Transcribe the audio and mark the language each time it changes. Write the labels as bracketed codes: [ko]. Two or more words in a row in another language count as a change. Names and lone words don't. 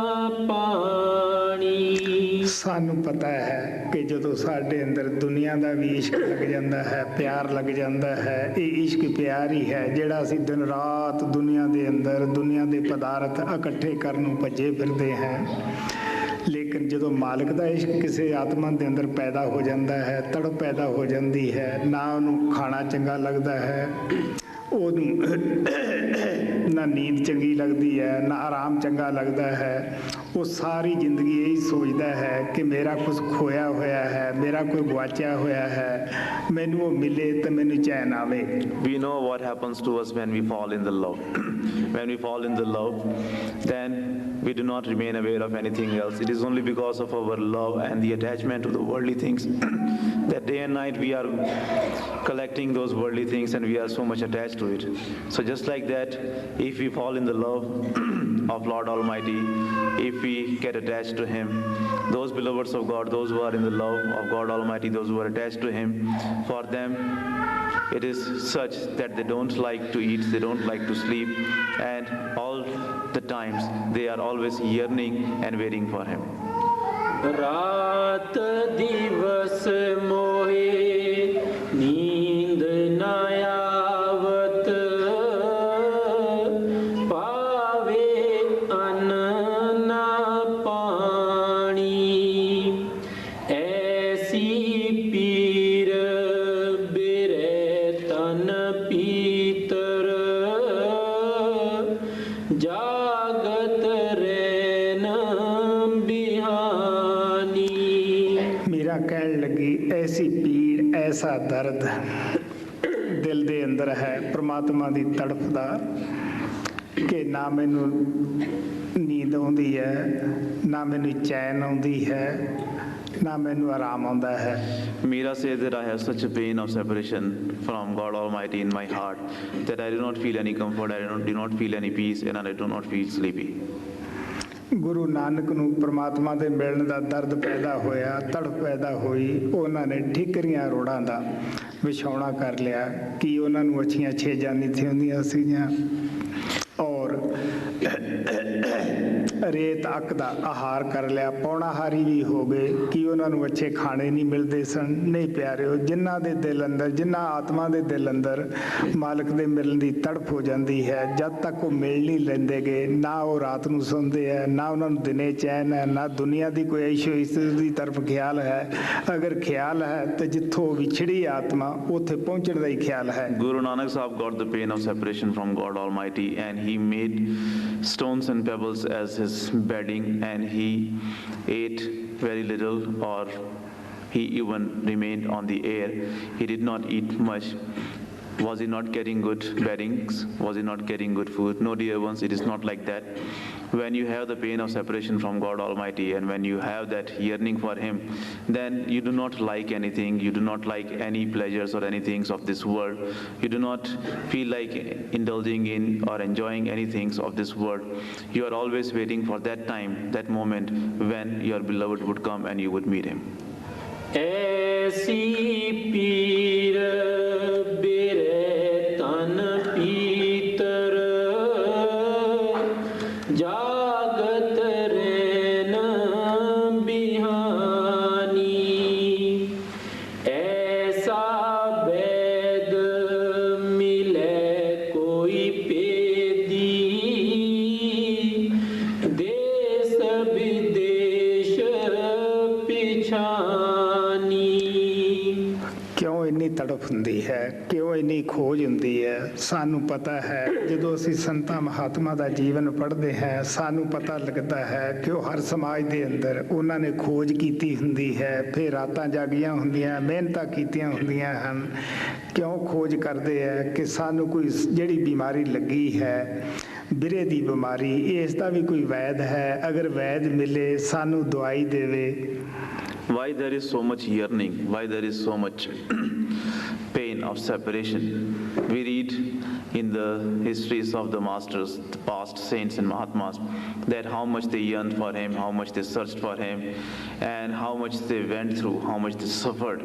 [pa] ਸਾਨੂੰ ਪਤਾ ਹੈ ਕਿ ਜਦੋਂ ਸਾਡੇ ਅੰਦਰ ਦੁਨੀਆ ਦਾ ਵੀ ਇਸ਼ਕ ਲੱਗ ਜਾਂਦਾ ਹੈ, ਪਿਆਰ ਲੱਗ ਜਾਂਦਾ ਹੈ, ਇਹ ਇਸ਼ਕ ਪਿਆਰ ਹੀ ਹੈ ਜਿਹੜਾ ਅਸੀਂ ਦਿਨ ਰਾਤ ਦੁਨੀਆ ਦੇ ਅੰਦਰ ਦੁਨੀਆ ਦੇ ਪਦਾਰਥ ਇਕੱਠੇ ਕਰਨ ਨੂੰ ਭੱਜੇ ਫਿਰਦੇ ਹਾਂ। ਲੇਕਿਨ ਜਦੋਂ ਮਾਲਕ ਦਾ ਇਸ਼ਕ ਕਿਸੇ ਆਤਮਾ ਦੇ ਅੰਦਰ ਪੈਦਾ ਹੋ ਜਾਂਦਾ ਹੈ, ਤੜਪ ਪੈਦਾ ਹੋ ਜਾਂਦੀ ਹੈ, ਨਾ ਉਹਨੂੰ ਖਾਣਾ ਚੰਗਾ ਲੱਗਦਾ ਹੈ, ਉਹਨੂੰ ਨਾ ਨੀਂਦ ਚੰਗੀ ਲੱਗਦੀ ਹੈ, ਨਾ ਆਰਾਮ ਚੰਗਾ ਲੱਗਦਾ ਹੈ, ਉਹ ਸਾਰੀ ਜ਼ਿੰਦਗੀ ਇਹੀ ਸੋਚਦਾ ਹੈ ਕਿ ਮੇਰਾ ਕੁਝ ਖੋਇਆ ਹੋਇਆ ਹੈ, ਮੇਰਾ ਕੋਈ ਗੁਆਚਿਆ ਹੋਇਆ ਹੈ, ਮੈਨੂੰ ਉਹ ਮਿਲੇ ਤਾਂ ਮੈਨੂੰ ਚੈਨ ਆਵੇ। [en] We know what happens to us when we fall in the love. When we fall in the love, then we do not remain aware of anything else. It is only because of our love and the attachment to the worldly things that day and night we are collecting those worldly things and we are so much attached to it. So just like that, if we fall in the love of Lord Almighty, if we get attached to him, those beloveds of God, those who are in the love of God Almighty, those who are attached to him, for them it is such that they don't like to eat, they don't like to sleep, and all the times they are always yearning and waiting for him. [hi] रात दिवस मोहे नींद न आवत पावे अन्न न पानी ऐसी पीर बिरे तन पीतर जागत रैन बिहानी। [pa] ਮੇਰਾ ਕਹਿਣ ਲੱਗੀ ਐਸੀ ਪੀੜ ਐਸਾ ਦਰਦ ਦਿਲ ਦੇ ਅੰਦਰ ਹੈ ਪ੍ਰਮਾਤਮਾ ਦੀ ਤੜਫ ਦਾ ਕਿ ਨਾ ਮੈਨੂੰ ਨੀਂਦ ਆਉਂਦੀ ਹੈ, ਨਾ ਮੈਨੂੰ ਚੈਨ ਆਉਂਦੀ ਹੈ, ਨਾ ਮੈਨੂੰ ਆਰਾਮ ਆਉਂਦਾ ਹੈ। [en] Meera says that I have such a pain of separation from God Almighty in my heart that I do not feel any comfort, I do not feel any peace, and I do not feel sleepy. [pa] ਗੁਰੂ ਨਾਨਕ ਨੂੰ ਪ੍ਰਮਾਤਮਾ ਦੇ ਮਿਲਣ ਦਾ ਦਰਦ ਪੈਦਾ ਹੋਇਆ, ਤੜਪ ਪੈਦਾ ਹੋਈ, ਉਹਨਾਂ ਨੇ ਠੀਕਰੀਆਂ ਰੋੜਾਂ ਦਾ ਵਿਛਾਉਣਾ ਕਰ ਲਿਆ ਕਿ ਉਹਨਾਂ ਨੂੰ ਅੱਛੀਆਂ ਛੇਜਾਂ ਨਹੀਂ ਥੀਆਂ ਸੀਗੀਆਂ ਔਰ ਰੇਤ ਅੱਕ ਦਾ ਆਹਾਰ ਕਰ ਲਿਆ, ਪੌਣਾਹਾਰੀ ਵੀ ਹੋ ਗਏ ਕਿ ਉਹਨਾਂ ਨੂੰ ਅੱਛੇ ਖਾਣੇ ਨਹੀਂ ਮਿਲਦੇ ਸਨ। ਨਹੀਂ ਪਿਆਰਿਓ, ਜਿਨ੍ਹਾਂ ਦੇ ਦਿਲ ਅੰਦਰ, ਜਿਨ੍ਹਾਂ ਆਤਮਾ ਦੇ ਦਿਲ ਅੰਦਰ ਮਾਲਕ ਦੇ ਮਿਲਣ ਦੀ ਤੜਪ ਹੋ ਜਾਂਦੀ ਹੈ, ਜਦ ਤੱਕ ਉਹ ਮਿਲ ਨਹੀਂ ਲੈਂਦੇ ਗੇ, ਨਾ ਉਹ ਰਾਤ ਨੂੰ ਸੌਂਦੇ ਹੈ, ਨਾ ਉਹਨਾਂ ਨੂੰ ਦਿਨੇ ਚੈਨ ਹੈ, ਨਾ ਦੁਨੀਆ ਦੀ ਕੋਈ ਐਸ਼ੋ ਇਸ਼ਰਤ ਦੀ ਤਰਫ ਖਿਆਲ ਹੈ। ਅਗਰ ਖਿਆਲ ਹੈ ਤਾਂ ਜਿੱਥੋਂ ਵਿਛੜੀ ਆਤਮਾ ਉੱਥੇ ਪਹੁੰਚਣ ਦਾ ਹੀ ਖਿਆਲ ਹੈ। [en] Guru Nanak Sahib got the pain of separation from God Almighty, and he made stones and pebbles as his bedding, and he ate very little, or he even remained on the air. He did not eat much. Was he not getting good beddings? Was he not getting good food? No, dear ones, it is not like that. When you have the pain of separation from God Almighty, and when you have that yearning for Him, then you do not like anything, you do not like any pleasures or any things of this world. You do not feel like indulging in or enjoying any things of this world. You are always waiting for that time, that moment when your beloved would come and you would meet Him. [hi] ऐसी पीर बिरे तन पीतर जागत रैन बिहानी, ऐसा वैद मिले कोई पेदी, देश विदेश पिछानी। [pa] ਕਿਉਂ ਇੰਨੀ ਤੜਪ ਹੁੰਦੀ ਹੈ, ਕਿਉਂ ਇੰਨੀ ਖੋਜ ਹੁੰਦੀ ਹੈ? ਸਾਨੂੰ ਪਤਾ ਹੈ, ਜਦੋਂ ਅਸੀਂ ਸੰਤਾਂ ਮਹਾਤਮਾ ਦਾ ਜੀਵਨ ਪੜ੍ਹਦੇ ਹਾਂ, ਸਾਨੂੰ ਪਤਾ ਲੱਗਦਾ ਹੈ ਕਿ ਉਹ ਹਰ ਸਮਾਜ ਦੇ ਅੰਦਰ ਉਹਨਾਂ ਨੇ ਖੋਜ ਕੀਤੀ ਹੁੰਦੀ ਹੈ, ਫਿਰ ਰਾਤਾਂ ਜਾਗੀਆਂ ਹੁੰਦੀਆਂ, ਮਿਹਨਤਾਂ ਕੀਤੀਆਂ ਹੁੰਦੀਆਂ ਹਨ। ਕਿਉਂ ਖੋਜ ਕਰਦੇ ਹੈ ਕਿ ਸਾਨੂੰ ਕੋਈ ਜਿਹੜੀ ਬਿਮਾਰੀ ਲੱਗੀ ਹੈ, ਬਿਰੇ ਦੀ ਬਿਮਾਰੀ, ਇਸ ਦਾ ਵੀ ਕੋਈ ਵੈਦ ਹੈ, ਅਗਰ ਵੈਦ ਮਿਲੇ ਸਾਨੂੰ ਦਵਾਈ ਦੇਵੇ। [en] Why there is so much yearning? Why there is so much pain of separation? We read in the histories of the masters, the past saints and Mahatmas, that how much they yearned for Him, how much they searched for Him, and how much they went through, how much they suffered.